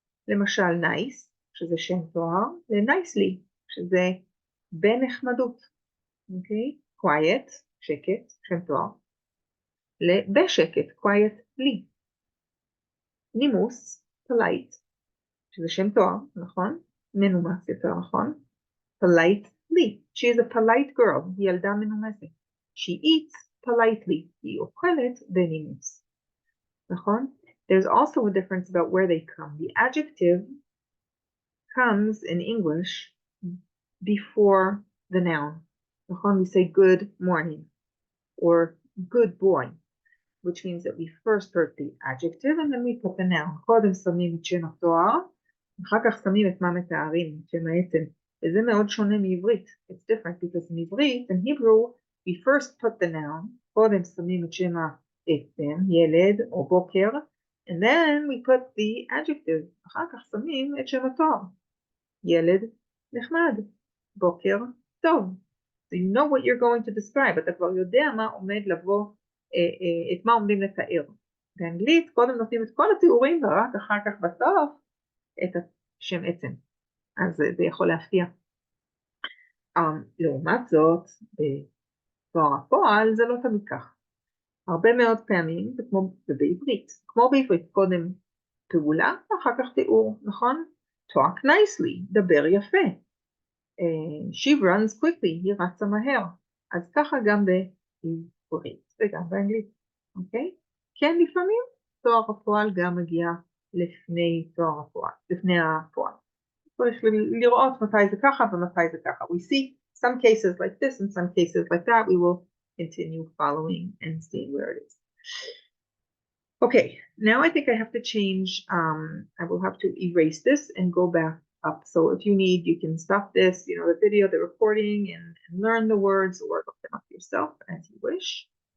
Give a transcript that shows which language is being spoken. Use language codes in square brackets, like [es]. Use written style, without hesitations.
[he] למשל nice, שזה שם תואר, ל-nicely, שזה בנחמדות. אוקיי? quiet, שקט, שם תואר. בשקט, quiet, לי. נימוס, polite, שזה שם תואר, נכון? מנומס יותר, נכון? polite, לי. [en] She is a polite girl, [he] היא ילדה מנומסת. [en] She eats politely, [he] היא אוכלת בנימוס. [en] נכון? There's also a difference about where they come. The adjective comes in English before the noun. [he] נכון? [en] We say good morning or good boy, which means that we first put the adjective and then we put the noun. [he] קודם שמים את שם התואר, אחר כך שמים את מה מתארים, את שם העצם. וזה מאוד שונה מעברית. [en] It's different because in [he] עברית, [en] in Hebrew, we first put the noun, [he] קודם שמים את שם העצם, ילד או בוקר, [en] and then we put the adjective, [he] אחר כך שמים את שם התואר, ילד נחמד, בוקר טוב. [en] So you know what you're going to describe, [he] אתה כבר יודע מה עומד לבוא, את מה עומדים לתאר. באנגלית קודם נותנים את כל התיאורים ורק אחר כך בסוף את השם עצם. אז זה יכול להפתיע. לעומת זאת, בתואר הפועל זה לא תמיד כך. הרבה מאוד פעמים, זה בעברית, כמו בעברית, קודם פעולה, ואחר כך תיאור, נכון? [en] Talk nicely, [he] דבר יפה. [en] She runs quickly, [he] היא רצה מהר. אז ככה גם בעברית וגם באנגלית, אוקיי? כן, לפעמים תואר הפועל גם מגיע לפני תואר הפועל, לפני הפועל. צריך לראות מתי זה ככה ומתי זה ככה. [en] We see some cases like this and some cases like that. We will continue following and seeing where it is. Okay, now I think I have to change, I will have to erase this and go back up. So if you need, you can stop this, you know, the video, the recording, and learn the words or look them up yourself as you wish.